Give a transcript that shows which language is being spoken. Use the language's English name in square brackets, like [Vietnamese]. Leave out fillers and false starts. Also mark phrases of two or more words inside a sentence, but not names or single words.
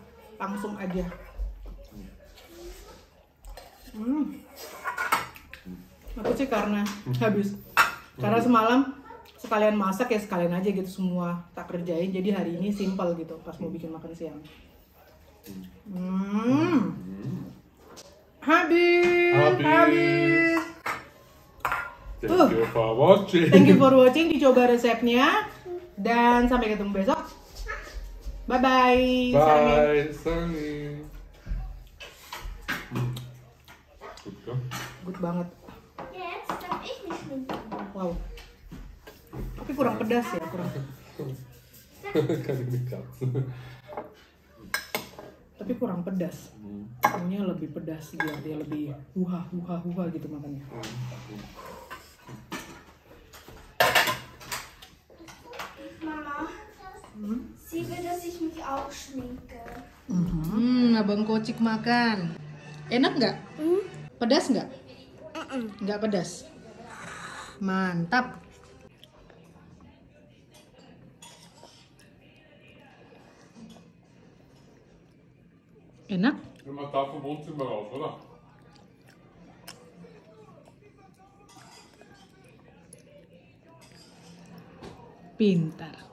[Indonesian] Langsung aja. Aku sih karena habis. Karena semalam sekalian masak ya sekalian aja gitu semua tak kerjain. Jadi hari ini simple gitu pas mau bikin makan siang. Habis. [English] Thank you for watching. Thank you for watching. [Indonesian] Dicoba resepnya dan sampai ketemu besok. [English] Bye bye. Bye, Sunny. [German] Gut, gell? [Indonesian] Good banget. [German] Jetzt darf ich mich schminken. Wow. [Indonesian] Tapi kurang pedas ya, kurang. [German] Kann ich nicht kratzen. [Indonesian] Tapi kurang pedas. Maunya lebih pedas biar dia lebih huha gitu makannya. Mama, [German] sie will, dass ich mich auch schminke. [Indonesian] Abang Kocik makan. Enak nggak? Pedas nggak? Nggak pedas. Mantap. Enak? [German] Nimm mal da vom Wohnzimmer raus, oder? [Indonesian] Pintar.